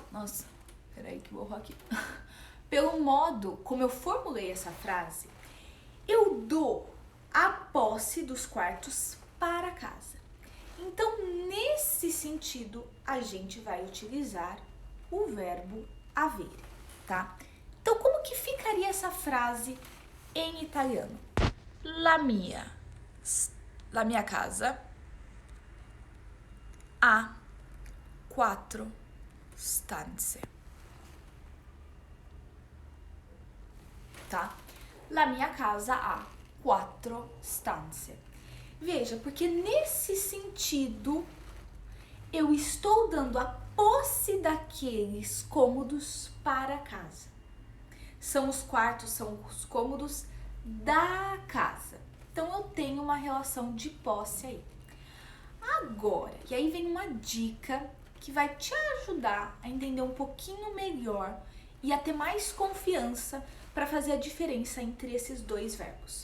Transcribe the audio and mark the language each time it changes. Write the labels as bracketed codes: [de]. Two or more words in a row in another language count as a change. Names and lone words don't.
[pt] Nossa, peraí que eu vou aqui. Pelo modo como eu formulei essa frase, eu dou a posse dos quartos para a casa. Então, nesse sentido, a gente vai utilizar o verbo avere, tá? Então, como que ficaria essa frase em italiano? [it] La mia casa ha 4 stanze. [pt] Tá? [it] La mia casa ha 4 stanze. [pt] Veja, porque nesse sentido eu estou dando a posse daqueles cômodos para a casa. São os quartos, são os cômodos da casa. Então eu tenho uma relação de posse aí. Agora, e aí vem uma dica que vai te ajudar a entender um pouquinho melhor e a ter mais confiança para fazer a diferença entre esses dois verbos.